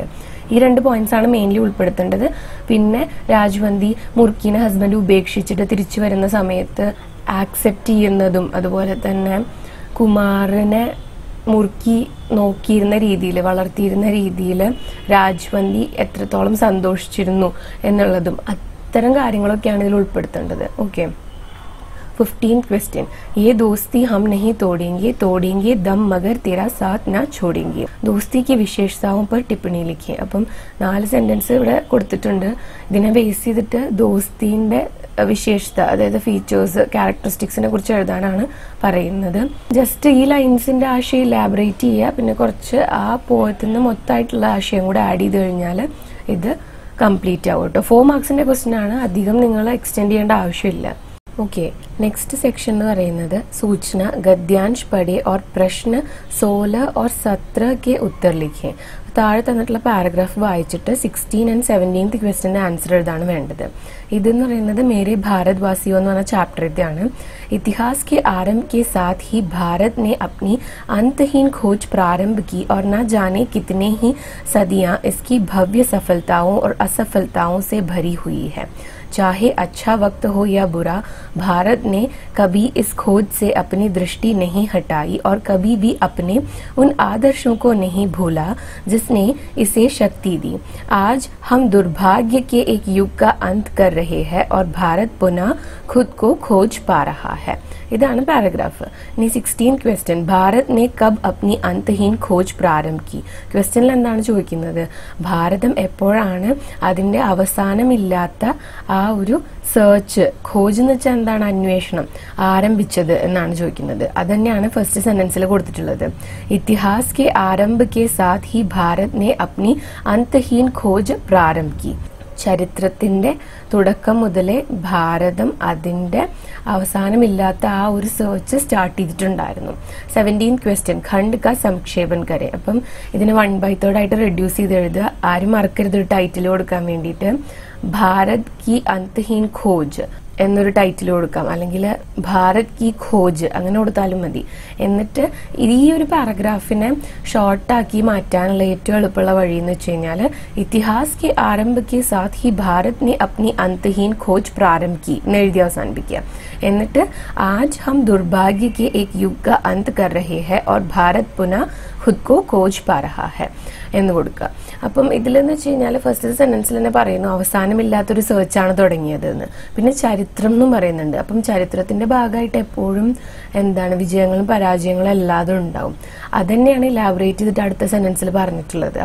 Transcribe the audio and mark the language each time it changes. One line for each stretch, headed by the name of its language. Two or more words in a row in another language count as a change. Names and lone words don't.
Malayalam: ഈ 2 പോയിന്റ്സ് ആണ് മെയിൻലി ഉൾപ്പെടുത്തേണ്ടത്. പിന്നെ രാജ്വന്തി മുറുക്കിനെ ഹസ്ബൻഡ് ഉപേക്ഷിച്ചിട്ട് തിരിച്ചു വരുന്ന സമയത്ത് ആക്സെപ്റ്റ് ചെയ്യുന്നതും അതുപോലെ തന്നെ കുമാറിനെ മുറുക്കി നോക്കിയിരുന്ന രീതിയിൽ, വളർത്തിയിരുന്ന രീതിയിൽ രാജ്വന്തി എത്രത്തോളം സന്തോഷിച്ചിരുന്നു എന്നുള്ളതും അത്തരം കാര്യങ്ങളൊക്കെയാണ് ഇതിൽ ഉൾപ്പെടുത്തേണ്ടത്. ഓക്കെ.
Hindi: 15th क्वेश्चन ये दोस्ती हम नहीं तोड़ेंगे, तोड़ेंगे दम मगर तेरा साथ ना छोड़ेंगे. दोस्ती की विशेषताओं पर टिप्पणी लिखिए.
Malayalam: അപ്പം 4 സെന്റൻസ് ഇവിടെ കൊടുത്തിട്ടുണ്ട്. ഇതിനെ ബേസ് ചെയ്തിട്ട് ദോസ്തിന്റെ വിശേഷത, അതായത് ഫീച്ചേഴ്സ്, ക്യാരക്ടറിസ്റ്റിക്സിനെ കുറിച്ച് എഴുതാനാണ് പറയുന്നത്. ജസ്റ്റ് ഈ ലൈൻസിന്റെ ആശയം ഇലാബറേറ്റ് ചെയ്യുക, പിന്നെ കുറച്ച് ആ പോയത്തിന് മൊത്തമായിട്ടുള്ള ആശയം കൂടെ ആഡ് ചെയ്ത് കഴിഞ്ഞാൽ ഇത് കംപ്ലീറ്റ് ആവും കേട്ടോ. 4
English: marks question
Malayalam: ആണ്, അധികം നിങ്ങൾ എക്സ്റ്റെൻഡ് ചെയ്യേണ്ട ആവശ്യമില്ല.
English: Okay. Next section
Malayalam: എന്ന് പറയുന്നത്
Hindi: सूचना, गद्यांश पढ़े और प्रश्न 16 और 17 के उत्तर लिखें.
Malayalam: താഴെ തന്നിട്ടുള്ള പാരഗ്രാഫ് വായിച്ചിട്ട് 16 and 17th
English: question answer
Malayalam: എഴുതാണ് വേണ്ടത്. ഇതെന്ന് പറയുന്നത് മേരെ ഭാരത് വാസിയോ എന്ന് പറഞ്ഞ ചാപ്റ്ററിന്റെയാണ്.
Hindi: इतिहास के आरंभ के साथ ही भारत ने अपनी अंतहीन खोज प्रारंभ की और न जाने कितने ही सदियां इसकी भव्य सफलताओं और असफलताओं से भरी हुई है. चाहे अच्छा वक्त हो या बुरा, भारत ने कभी इस खोज से अपनी दृष्टि नहीं हटाई और कभी भी अपने उन आदर्शों को नहीं भूला जिसने इसे शक्ति दी. आज हम दुर्भाग्य के एक युग का अंत कर रहे हैं और भारत पुनः खुद को खोज पा रहा है.
Malayalam: ഇതാണ് പാരഗ്രാഫ്. ഇനി 16th ക്വസ്റ്റ്യൻ
Hindi: ഭാരത് ने कब अपनी अंतहीन खोज प्रारंभ की.
Malayalam: ക്വസ്റ്റ്യനിൽ എന്താണ് ചോദിക്കുന്നത്? ഭാരതം എപ്പോഴാണ് അതിന്റെ അവസാനമില്ലാത്ത ആ ഒരു സെർച്ച്, ഖോജ് എന്ന് വെച്ചാൽ എന്താണ്, അന്വേഷണം, ആരംഭിച്ചത് എന്നാണ് ചോദിക്കുന്നത്. അത് തന്നെയാണ്
English: first sentence
Malayalam: കൊടുത്തിട്ടുള്ളത്.
Hindi: ഇതിഹാസ് के आरंभ के साथ ही भारत ने अपनी अंतहीन खोज प्रारंभ की.
Malayalam: ചരിത്രത്തിന്റെ തുടക്കം മുതലേ ഭാരതം അതിന്റെ അവസാനമില്ലാത്ത ആ ഒരു
English: search start
Malayalam: ചെയ്തിട്ടുണ്ടായിരുന്നു. 17th ക്വസ്റ്റ്യൻ
Hindi: खंड का संक्षेपण करे.
Malayalam: അപ്പം ഇതിനെ 1/3 ആയിട്ട് റെഡ്യൂസ് ചെയ്ത് എഴുതുക. ആരും മറക്കരുത് ഒരു ടൈറ്റിൽ കൊടുക്കാൻ വേണ്ടിയിട്ട്.
Hindi: भारत की अंतहीन खोज
Malayalam: എന്നൊരു ടൈറ്റിൽ കൊടുക്കാം, അല്ലെങ്കിൽ
Hindi: भारत की खोज
Malayalam: അങ്ങനെ കൊടുത്താലും മതി. എന്നിട്ട് ഈ ഒരു പാരഗ്രാഫിനെ ഷോർട്ടാക്കി മാറ്റാനുള്ള ഏറ്റവും എളുപ്പമുള്ള വഴി എന്ന് വെച്ച് കഴിഞ്ഞാൽ
Hindi: इतिहास के आरंभ के साथ ही भारत ने अपनी अंतहीन खोज प्रारंभ की
Malayalam: എന്ന് എഴുതി അവസാനിപ്പിക്കുക.
Hindi: എന്നിട്ട് आज हम दुर्भाग्य के एक युग का अंत कर रहे हैं और भारत पुनः खुद को खोज पा रहा है
Malayalam: എന്ന് കൊടുക്കുക. അപ്പം ഇതിലെന്ന് വെച്ച് കഴിഞ്ഞാൽ
English: first sentence
Malayalam: തന്നെ പറയുന്നു അവസാനമില്ലാത്തൊരു സെർച്ചാണ് തുടങ്ങിയതെന്ന്. പിന്നെ ചരിത്രം എന്നും പറയുന്നുണ്ട്. അപ്പം ചരിത്രത്തിന്റെ ഭാഗമായിട്ട് എപ്പോഴും എന്താണ് വിജയങ്ങളും പരാജയങ്ങളും എല്ലാതും ഉണ്ടാവും. അതന്നെയാണ് ഇലാബറേറ്റ് ചെയ്തിട്ട് അടുത്ത സെന്റൻസിൽ പറഞ്ഞിട്ടുള്ളത്.